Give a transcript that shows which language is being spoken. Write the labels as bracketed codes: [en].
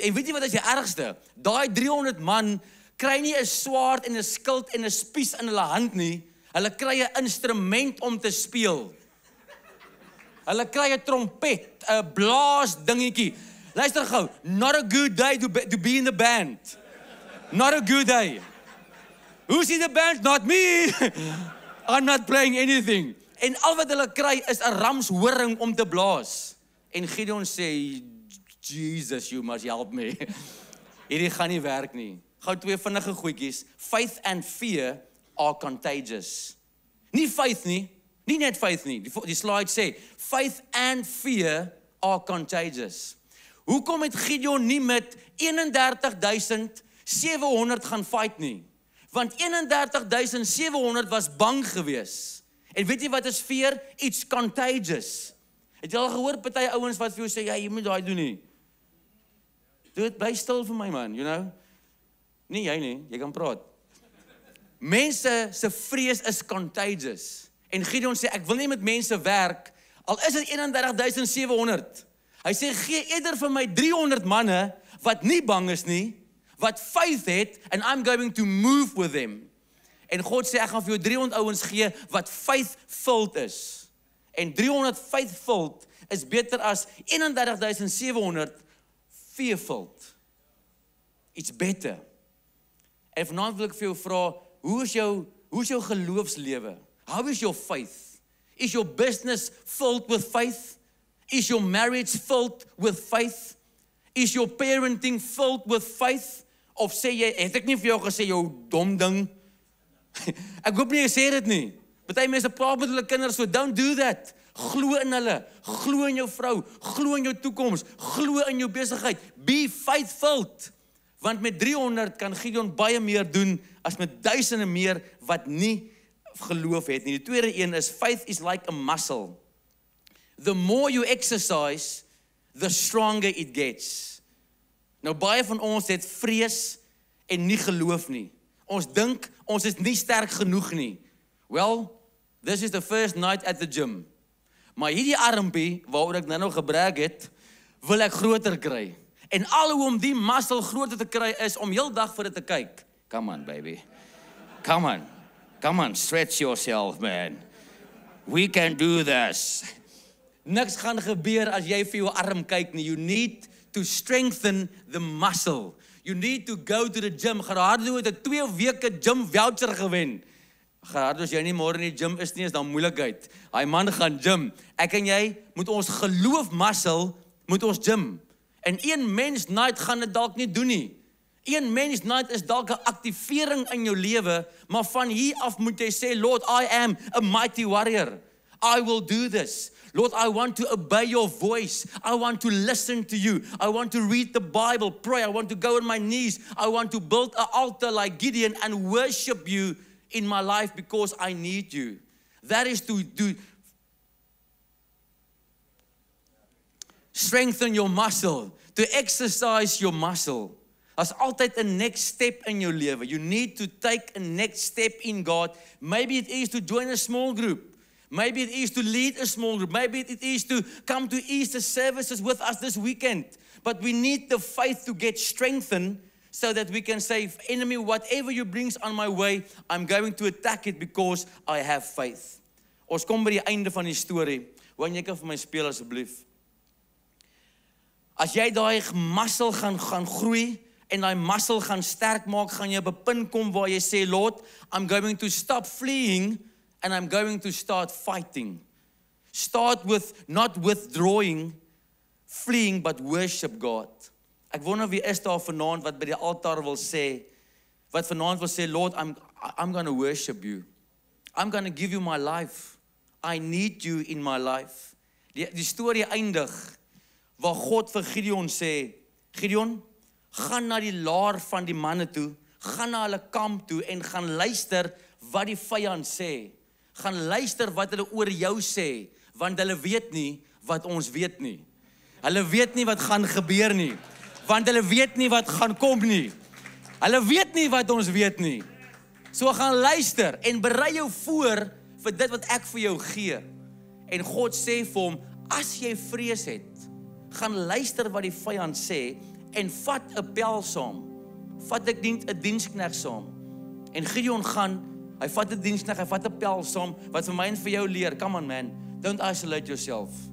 [af] En weet jy wat is die ergste? Daai 300 man kry nie 'n swaard en 'n skild en 'n spies in hulle hand nie. Hulle kry 'n instrument om te speel. Hulle kry 'n trompet, 'n blaas dingetjie. Luister gou, [en] not a good day to be in the band. Not a good day. Who's in the band? Not me. I'm not playing anything. [af] En al wat hulle kry is 'n ramshoring om te blaas. En Gideon sê, [en] Jesus, you must help me. [af] Hierdie gaan nie werk nie. Gou 2 vinnige goedjies. [en] Faith and fear are contagious. [af] Nie faith nie, nie net faith nie. Die slide sê, [en] faith and fear are contagious. [af] Hoekom het Gideon nie met 31,700 gaan fight nie? Want 31,700 was bang gewees. En weet jy wat is fear? [en] It's contagious. [af] Het jy al gehoor party ouens wat vir jou sê, ja, jy moet daai doen nie. Doet, bly stil vir my man, [en] you know? [af] Nie jy nie, jy kan praat. Mense se vrees is contagious. En Gideon sê, ek wil nie met mense werk, al is dit 31,700. Hy sê, gee eerder vir my 300 manne, wat nie bang is nie, wat faith het, [en] and I'm going to move with them. [af] En God sê, ek gaan vir jou 300 ouens gee, wat faith-filled is. En 300 faith-filled is beter as 31,700 fear-filled. [en] It's better. [af] En vanaand wil ek vir jou vra, hoe is jou geloofslewe? [en] How is your faith? Is your business filled with faith? Is your marriage filled with faith? Is your parenting filled with faith? [af] Of sê jy, het ek nie vir jou gesê, jou dom ding? Ek hoop nie jy sê dit nie. Party mense praat met hulle kinders so, [en] don't do that. [af] Glo in hulle, glo in jou vrou, glo in jou toekoms, glo in jou besigheid. [en] Be faith-filled. [af] Want met 300 kan Gideon baie meer doen as met duisende meer wat nie geloof het nie. Die tweede een is, [en] faith is like a muscle. The more you exercise, the stronger it gets. [af] Nou baie van ons het vrees en nie geloof nie. Ons dink, ons is nie sterk genoeg nie. [en] Well, this is the first night at the gym. [af] Maar hierdie armpie, waaroor ek nou gebrek het, wil ek groter kry. En al hoe om die muscle groter te kry is om heel dag vir dit te kyk. [en] Come on, baby. Come on. Come on, stretch yourself, man. We can do this. [af] Niks gaan gebeur as jy vir jou arm kyk nie. [en] You need to strengthen the muscle. You need to go to the gym. [af] Gerardo het 'n 2 weke gym voucher gewen. Gerardo, as jy nie môre in die gym is nie, is dan moeilikheid. Hy man gaan gym. Ek en jy moet ons geloof muscle, moet ons gym. En een mens night gaan dit dalk nie doen nie. Een mens night is dalk 'n aktivering in jou lewe, maar van hier af moet jy sê, [en] Lord, I am a mighty warrior. I will do this. Lord, I want to obey your voice. I want to listen to you. I want to read the Bible, pray. I want to go on my knees. I want to build an altar like Gideon and worship you in my life because I need you. That is to strengthen your muscle, to exercise your muscle. [af] As altyd 'n next step in jou lewe. [en] You need to take a next step in God. Maybe it is to join a small group. Maybe it is to lead a small group. Maybe it is to come to Easter services with us this weekend. But we need the faith to get strengthened so that we can say, enemy, whatever you brings on my way, I'm going to attack it because I have faith. [af] Ons kom by die einde van die storie. Wil jy kan vir my speel asseblief? As jy daai muscle gaan groei en daai muscle gaan sterk maak, gaan jy op 'n punt kom waar jy sê, [en] Lord, I'm going to stop fleeing and I'm going to start fighting. Start with not withdrawing, fleeing, but worship God. [af] Ek wonder wie is daar vanaand wat by die altaar wil sê, wat vanaand wil sê, [en] Lord, I'm going to worship you. I'm going to give you my life. I need you in my life. [af] Die storie eindig waar God vir Gideon sê, Gideon, gaan na die laar van die manne toe, gaan na hulle kamp toe en gaan luister wat die vyand sê. Gaan luister wat hulle oor jou sê, want hulle weet nie wat ons weet nie. Hulle weet nie wat gaan gebeur nie, want hulle weet nie wat gaan kom nie. Hulle weet nie wat ons weet nie. So gaan luister en berei jou voor vir dit wat ek vir jou gee. En God sê vir hom, as jy vrees het, gaan luister wat die vyand sê en vat 'n pel saam. Vat ek 'n dienskneg saam. En Gideon gaan, hy vat 'n dienskneg, hy vat 'n pel saam wat vir my en vir jou leer. [en] Come on man, don't isolate yourself.